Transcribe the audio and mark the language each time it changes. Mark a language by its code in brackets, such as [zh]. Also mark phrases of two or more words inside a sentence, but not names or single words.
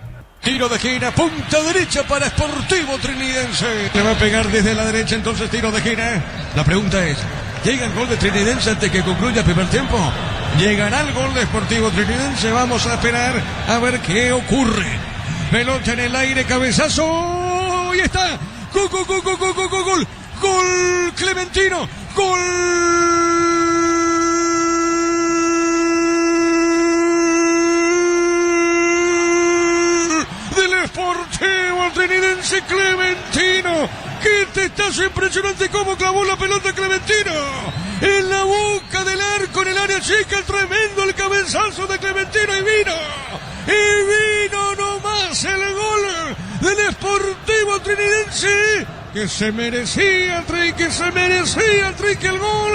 [es] Tiro de esquina, punta derecha para Sportivo Trinidense. Le va a pegar desde la derecha, entonces tiro de esquina. La pregunta es, ¿llega el gol de Trinidense antes que concluya el primer tiempo? ¿Llegará el gol de Sportivo Trinidense? Vamos a esperar a ver qué ocurre. Pelota en el aire, cabezazo. Y está. Gol, gol, gol, gol, gol, gol, gol, gol. Gol Clementino. Gol del Sportivo Trinidense. Clementino. Qué testazo impresionante cómo clavó la pelota Clementino. En la boca del arco, en el área chica, tremendo el cabezazo de Clementino y vino nomás el gol del Sportivo Trinidense, que se merecía el gol.